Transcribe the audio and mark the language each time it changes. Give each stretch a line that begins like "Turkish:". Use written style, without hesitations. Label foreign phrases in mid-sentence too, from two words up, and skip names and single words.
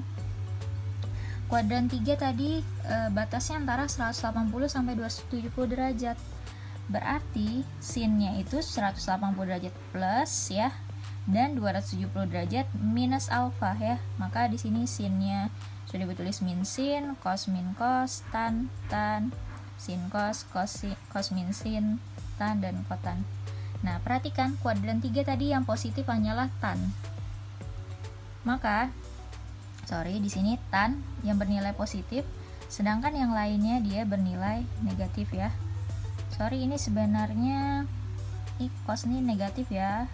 Indonesian: Kuadran 3 tadi batasnya antara 180 sampai 270 derajat. Berarti sinnya itu 180 derajat plus ya, dan 270 derajat minus alfa ya. Maka di sini sinnya sudah ditulis min sin, cos min cos, tan sin cos, cos min sin, tan dan kotan. Nah, perhatikan kuadran 3 tadi yang positif hanyalah tan. Maka di sini tan yang bernilai positif, sedangkan yang lainnya dia bernilai negatif ya. Ini sebenarnya cos ini negatif ya.